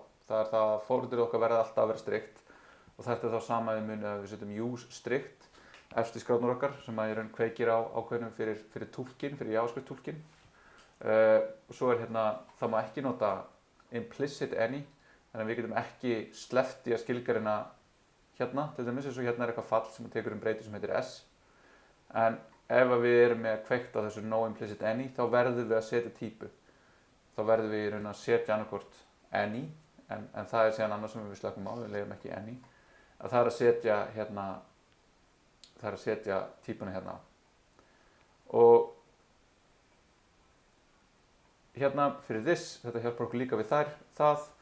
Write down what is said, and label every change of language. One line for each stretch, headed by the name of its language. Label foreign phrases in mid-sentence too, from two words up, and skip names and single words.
Icelandic: Það er það að forritin okkar verða alltaf að vera strikt og þetta er þá sama við munið að við setjum
English: use strikt
Icelandic: efst í skrárnar okkar sem að í raun kveikir á ákveðnum fyrir túlkin, fyrir JavaScript túlkin. Og svo er það má ekki nota
English: implicit any,
Icelandic: þannig að við getum ekki sleppt í að skilgreina til dæmis eins og er eitthvað fall sem tekur breytu sem heitir s. En ef við erum með kveikt á þessu
English: no implicit any
Icelandic: þá verðum við að setja típu. Þá verðum við í raun að setja annarkvort any, en það er síðan annað sem við slökum á, við leyfum ekki any. Að það er að setja típuna hérna. Og fyrir this, þetta hjálpar okkur líka við það.